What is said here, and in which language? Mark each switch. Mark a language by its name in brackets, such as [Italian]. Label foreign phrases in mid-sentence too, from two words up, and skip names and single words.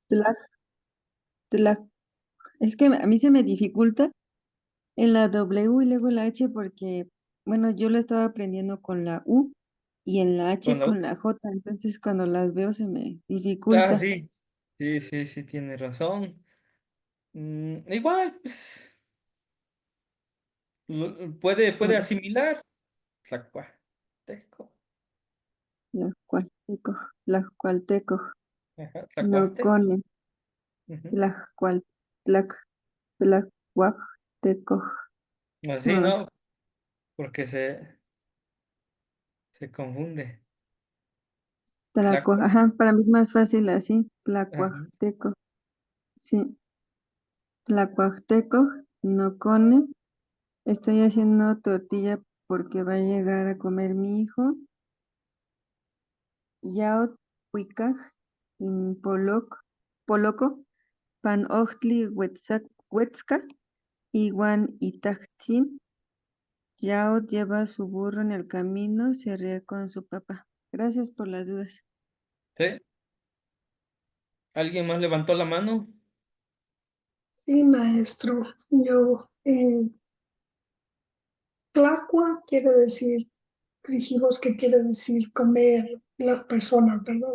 [Spanish] Tla- Es que a mí se me dificulta en la W y luego la H porque, bueno, yo lo estaba aprendiendo con la U y en la con H la U. con la J, entonces cuando las veo se me Ah, dificulta. sí, sí, sí, sí, tiene razón. Igual, pues, puede Bueno, asimilar. Tlacuastesco, [Nahuatl languages] Tlaxcualteco, Tlaxcualteco, [Spanish] ajá, Tlacuaste. Nocone, Ujú. [Nahuatl languages] Tlaxcual, Tlac, Tlacuacteco, [Spanish] Así, ah, ¿no? Porque se confunde. Ajá, para mí es más fácil así, Ajá. [Nahuatl languages] Tlacuacteco, sí, Tlacuacteco, Nocone. [Spanish] Estoy haciendo tortilla porque va a llegar a comer mi hijo. [Nahuatl languages] Yaot Huicaj in Poloco, Pan Ochtli Huetzca, Iwan Itachtzin. [Spanish] Yaot lleva a su burro en el camino, se ríe con su papá. Gracias por las dudas. ¿Sí? ¿Alguien más levantó la mano? Sí, maestro. Yo, tlacua quiere decir, dijimos que quiere decir comer las personas, ¿verdad?